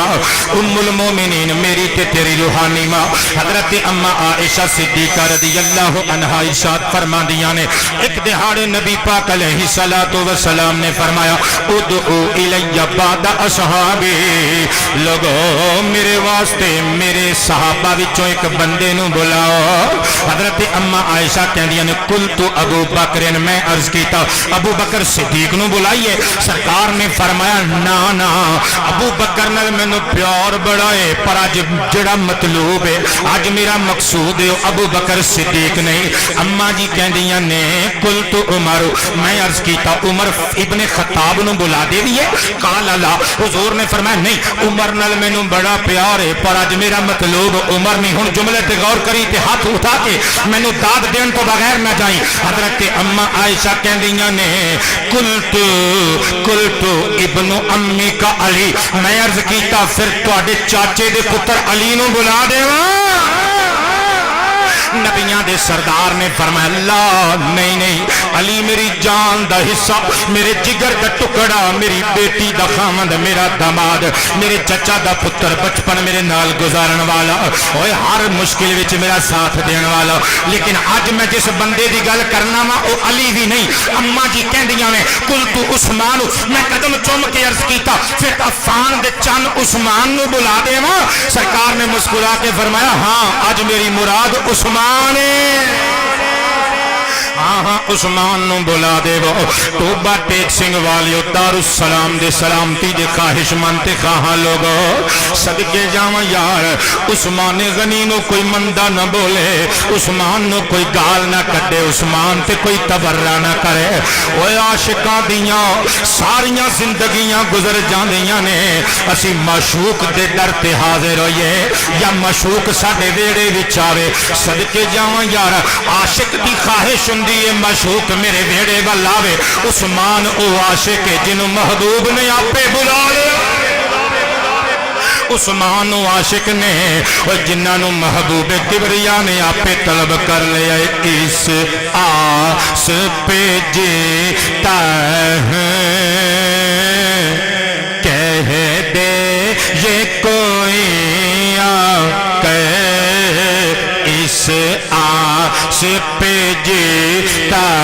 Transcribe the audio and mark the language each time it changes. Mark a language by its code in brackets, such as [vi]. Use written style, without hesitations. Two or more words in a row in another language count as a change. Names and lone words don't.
[pa] ام المومنین میری تے تیری روحانی ماں حضرت اما عائشہ صدیقہ رضی اللہ عنہا ارشاد فرماندیاں نے ایک دہاڑے نبی پاک علیہ الصلوۃ والسلام نے فرمایا [ar] ادعو الی بعد اصحابی، [pa] لوگو میرے واسطے میرے صحابہ وچوں ایک بندے نو بلاؤ۔ حضرت اما عائشہ کہندیاں نے قلت ابو بکر، میں عرض کیتا ابو بکر صدیق نو بلائیے، سرکار نے فرمایا نا نا ابو بکر نال مینوں پیار بڑا ہے، پر اج جڑا مطلوب ہے اج میرا مقصود ہے ابو بکر صدیق نہیں۔ اما جی کہندیاں نے قلت عمر، میں عرض کیتا عمر ابن خطاب نو بلا دے دیے، قال اللہ، حضور نے فرمایا نہیں عمر نال مینوں بڑا پیار ہے پر اج میرا مطلوب عمر نہیں۔ ہن جملے تے غور کری تے ہاتھ اٹھا کے مینوں داد دین تو بغیر نہ جائیں۔ حضرت اما عائشہ کہندیاں نے قلت ابن امی کا علی، میں عرض کیتا پھر تواڈے چاچے دے پتر علی نو بلا دیواں۔ نبیاں دے سردار نے فرمایا اللہ نہیں نہیں، علی میری جان دا حصہ، میرے جگر دا ٹکڑا، میری بیٹی دا خامند، میرا داماد، میرے چچا دا پتر، بچپن میرے نال گزارن والا، اوے ہر مشکل وچ میرا ساتھ دین والا، لیکن اج میں جس بندے دی گل کرنا وا او علی بھی نہیں۔ اما جی کہندیاں نے قلت عثمان، میں قدم چوم کے عرض کیتا پھر عفان دے چن عثمان نو بلا دیواں، سرکار نے مسکرا کے فرمایا ہاں اج میری مراد عثمان ہاں ہاں عثمان نو بلا دے وہ توبہ ٹیک سنگھ والیو دار السلام دے سلامتی دے خواہش مند خواہاں لوگو صدقے جاواں یار عثمان غنی نو کوئی مندہ نہ بولے، عثمان نو کوئی گال نہ کٹے، عثمان تے کوئی تبرہ نہ کرے۔ اوے عاشقاں دیاں ساریاں زندگیاں گزر جاندیاں نے، اسی معشوق دے در تے حاضر ہوئیے یا معشوق ساڈے ویڑے وچ آوے، صدقے جاواں یار عاشق دی خواہش ہوندی ہے معشوق میرے ویڑے ول آوے۔ عثمان او عاشق جنوں محبوب نے آپے بلا لیا، عثمان او عاشق نے جنہاں محبوب کبریا نے آپے طلب کر لیا۔ [ur] اس آس پہ جیتا ہے کہہ دے یہ کوئی آ کے، اس آس آس پہ جیتا